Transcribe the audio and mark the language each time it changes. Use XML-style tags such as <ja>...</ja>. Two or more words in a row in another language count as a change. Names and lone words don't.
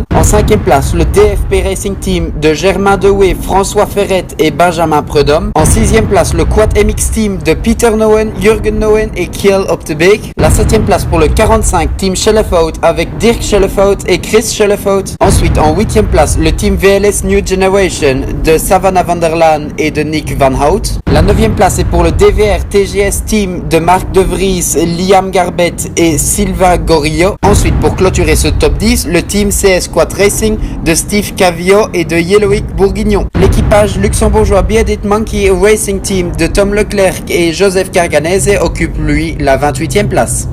<fr>En cinquième place, le DFP Racing Team de Germain Dewey, François Ferrette et Benjamin Prudhomme. En sixième place, le Quad MX Team de Peter Nowen, Jürgen Nowen et Kiel Optebeek. La septième place pour le 45 Team Schellefout avec Dirk Schellefout et Chris Schellefout. Ensuite, en huitième place, le team VLS New Generation de Savannah van der Laan et de Nick Van Hout. La neuvième place est pour le DVR TGS Team de Marc De Vries, Liam Garbet et Sylvain Gorillo. Ensuite, pour clôturer ce top 10, le team CS Quad Racing de Steve Cavio et de Yellowick Bourguignon. L'équipage luxembourgeois Bearded Monkey Racing Team de Tom Leclerc et Joseph Carganese occupe lui la 28e place.</fr>